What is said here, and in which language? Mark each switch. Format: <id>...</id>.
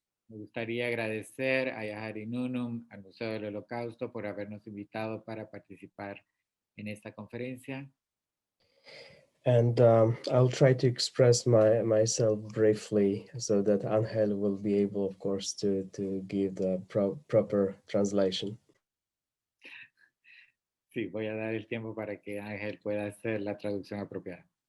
<es>Me gustaría agradecer a Yehudi Nunum, al Museo del Holocausto, por habernos invitado para participar en esta conferencia.</es> <en>And I'll try to express myself briefly so that Angel will be able, of course, to give the proper translation.</en> <es>Sí, voy a dar el tiempo para que Ángel pueda hacer la traducción apropiada.</es>